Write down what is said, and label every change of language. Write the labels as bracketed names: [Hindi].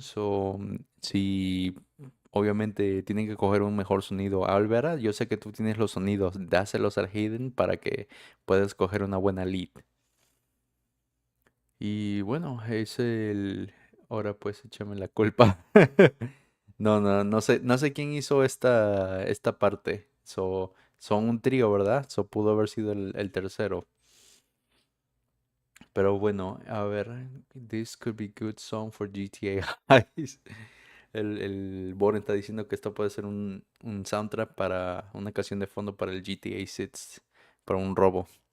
[Spanish] So, si obviamente tienen que coger un mejor sonido Alvera, yo sé que tú tienes los sonidos, dáselos al Hayden para que puedas coger una buena lead. Y bueno, es el... Ahora pues échame la culpa. No sé quién hizo esta parte. Son un trío, ¿verdad? Pudo haber sido el tercero. Pero bueno, a ver, [English] this could be good song for GTA Highs. [Spanish] El Boren está diciendo que esto puede ser un soundtrack para una canción de fondo para el GTA 6, para un robo.